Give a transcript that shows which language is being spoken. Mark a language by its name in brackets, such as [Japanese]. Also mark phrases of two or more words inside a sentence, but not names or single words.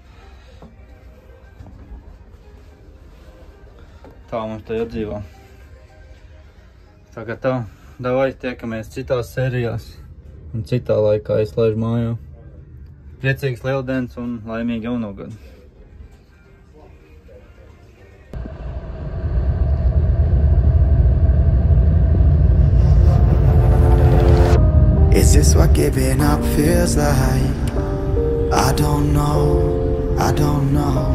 [Latvian] Tā mums te jādzīvā. Tā kā tā, davai tiekamies citās sērijās un citā laikā izlaižu mājā. Priecīgs Lieldienas un laimīgi jauno gadu! [English] Is this what giving up feels like? I don't know, I don't know.